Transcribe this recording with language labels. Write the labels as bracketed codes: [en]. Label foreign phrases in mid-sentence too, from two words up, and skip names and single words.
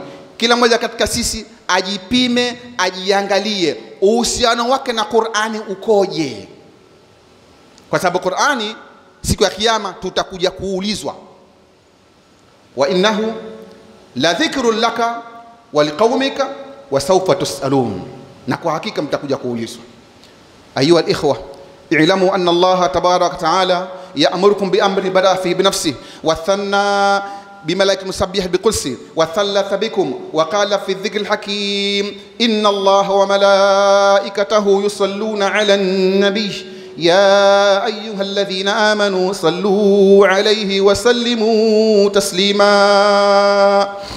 [sw] Kila mmoja katika sisi ajipime, ajiangalie uhusiano wake na Qur'ani ukoje, kwa sababu Qur'ani siku ya kiyama tutakuja kuulizwa. [ar] وإنه لذكر لك ولقومك وسوف تسألون, [sw] na kwa hakika mtakuja kuulizwa. [ar] أيها الإخوة اعلموا أن الله تبارك وتعالى يأمركم بأمر بدأ فيه بنفسه وثنى بملائكة مسبح بقدسه وثلث بكم وقال في الذكر الحكيم إن الله وملائكته يصلون على النبي يا أيها الذين آمنوا صلوا عليه وسلموا تسليما.